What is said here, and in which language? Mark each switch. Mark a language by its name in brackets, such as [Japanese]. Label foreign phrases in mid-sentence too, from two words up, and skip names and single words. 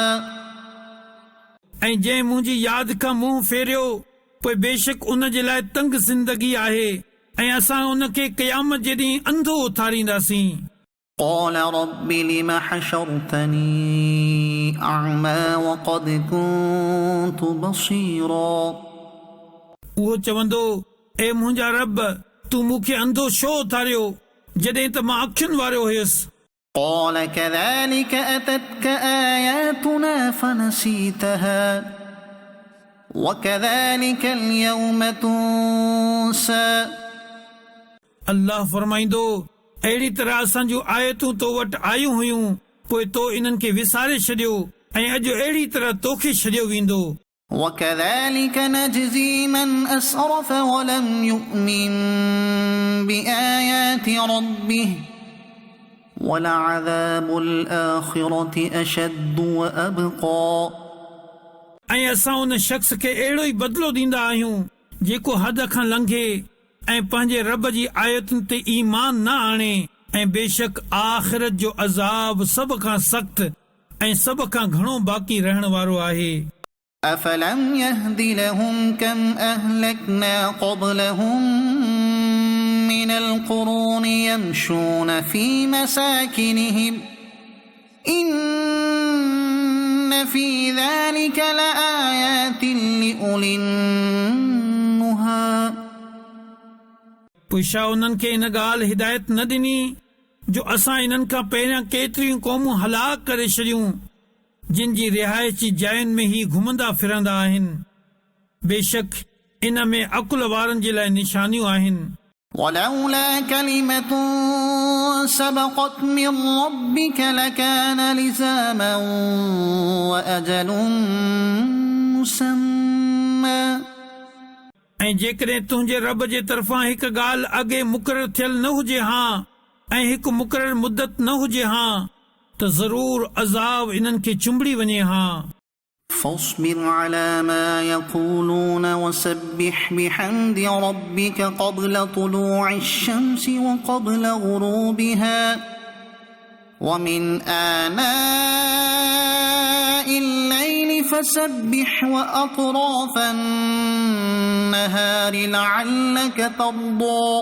[Sindhi] ऐं जंहिं मुंहिंजी यादि खां मुंहुं फेरियो, पोइ बेशक उन जे लाइ तंग ज़िंदगी आहे ऐं असां उन खे क़यामत जे ॾींहुं अंधो उथारींदासीं। [Arabic] قال رب لم حشرتني أعمى وقد كنت بصيرا। [Sindhi] उहो चवंदो, ए मुंहिंजा रब, तूं मूंखे अंधो छो उथारियो जॾहिं त मां अखियुनि वारो हुयुसि। [Arabic] قال كذلك أتتك آياتنا فنسيتها وكذلك اليوم تنسى। [Sindhi] अल्लाह फरमाईंदो, अहिड़ी तरह असां जूं आयतूं तो वटि आयूं हुयूं, पोइ तो इन्हनि खे विसारे छॾियो ऐं अॼु अहिड़ी तरह तोखे छॾियो वेंदो। [Arabic] وكذلك نجزي من أسرف ولم يؤمن بآيات ربه ولعذاب الآخرة أشد وأبقى। [Sindhi] ऐं असां उन शख़्स खे अहिड़ो ई बदिलो ॾींदा आहियूं जेको हद खां लंघे ऐं पंहिंजे रब जी आयतुनि ते ईमान न आणे, ऐं बेशक आख़िरत जो अज़ाब सभ खां सख़्त ऐं सभ खां घणो बाक़ी रहण वारो आहे। [Arabic] أفلم يهد لهم كم أهلكنا قبلهم من القرون يمشون في مساكنهم إن في ذلك لآيات لأولي النهى। [Sindhi] पोइ छा उन्हनि खे इन ॻाल्हि हिदायत न ॾिनी जो असां इन्हनि खां पहिरियां केतिरियूं क़ौमूं हलाक करे छॾियूं जिन जी रिहाइश जी जायुनि में ही घुमंदा फिरंदा आहिनि। बेशक इन में अकुल वारनि जे लाइ निशानियूं आहिनि। [Arabic] ولولا كلمة سبقت من ربك لكان لزاما وأجل مسمى। [Sindhi] ऐं जेकॾहिं तुंहिंजे रब जे तरफ़ां हिकु ॻाल्हि अॻे मुक़ररु थियल न हुजे हा ऐं हिकु मुक़ररु मुदत न हुजे हा त ज़रूर अज़ाब इन्हनि खे चुंबड़ी वञे हा। [Arabic] فاصبر على ما يقولون وسبح بحمد ربك قبل طلوع الشمس وقبل غروبها ومن آناء الليل فسبح وأطراف النهار لعلك ترضى।